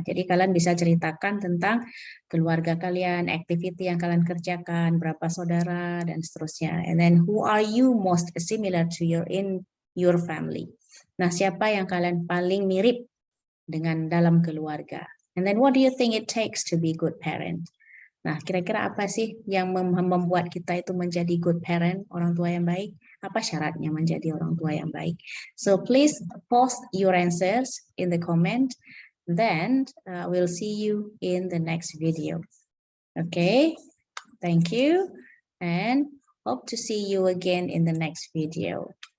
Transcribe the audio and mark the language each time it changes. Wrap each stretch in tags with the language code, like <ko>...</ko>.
<id>Jadi kalian bisa ceritakan tentang keluarga kalian, activity yang kalian kerjakan, berapa saudara dan seterusnya.</id> <en>And then who are you most similar to your family?</en> <id>Nah, siapa yang kalian paling mirip dengan dalam keluarga?</id> <en>And then what do you think it takes to be good parent?</en> <id>Nah, kira-kira apa sih yang membuat kita itu menjadi good parent, orang tua yang baik? Apa syaratnya menjadi orang tua yang baik?</id> <en>So please post your answers in the comment. Then we'll see you in the next video. Okay, thank you and hope to see you again in the next video.</en>